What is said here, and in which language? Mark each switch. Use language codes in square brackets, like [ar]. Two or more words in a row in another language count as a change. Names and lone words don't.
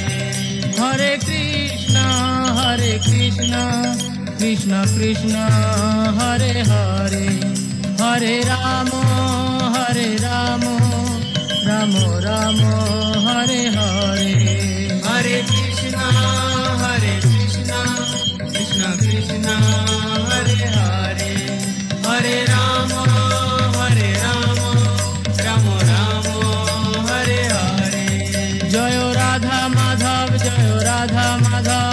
[sa] হরে কৃষ্ণ কৃষ্ণ হরে হরে হরে রাম রাম হরে হরে। হরে কৃষ্ণ কৃষ্ণ কৃষ্ণ হরে হরে হরে রাম রাম হরে হরে। জয় রাধা মাধব